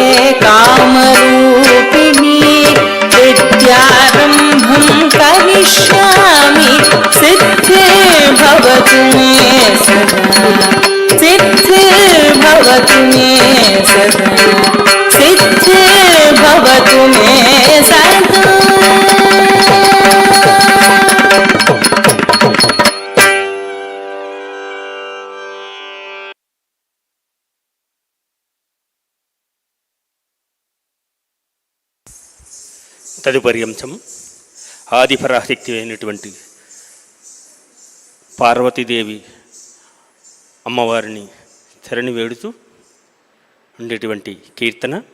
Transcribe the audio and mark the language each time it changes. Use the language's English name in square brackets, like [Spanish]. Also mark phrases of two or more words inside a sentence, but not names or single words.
[Sanskrit] कामरूपिणी विद्यारम्भं करिष्यामि सिद्धिर्भवतु मे सदा सिद्धिर्भवतु मे सदा सिद्धिर्भवतु मे सदा [Telugu] తదుపరి అంశం ఆదిపరాశక్తి అయినటువంటి పార్వతీదేవి అమ్మవారిని శరణి వేడుతూ ఉండేటువంటి కీర్తన.